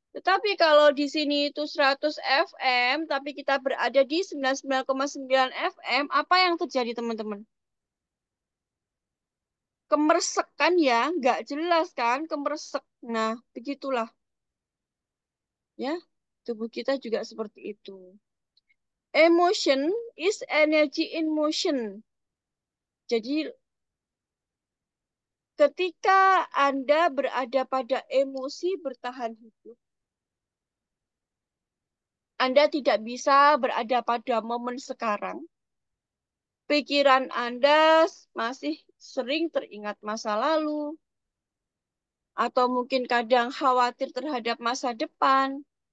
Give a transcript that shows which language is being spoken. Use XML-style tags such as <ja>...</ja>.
<id>Tetapi kalau di sini itu 100 FM, tapi kita berada di 99,9 FM, apa yang terjadi, teman-teman? Kemersek kan ya, nggak jelas kan, kemersek. Nah, begitulah. Ya, tubuh kita juga seperti itu.</id> <en>Emotion is energy in motion.</en> <id>Jadi, ketika Anda berada pada emosi bertahan hidup, Anda tidak bisa berada pada momen sekarang. Pikiran Anda masih sering teringat masa lalu, atau mungkin kadang khawatir terhadap masa depan.</id>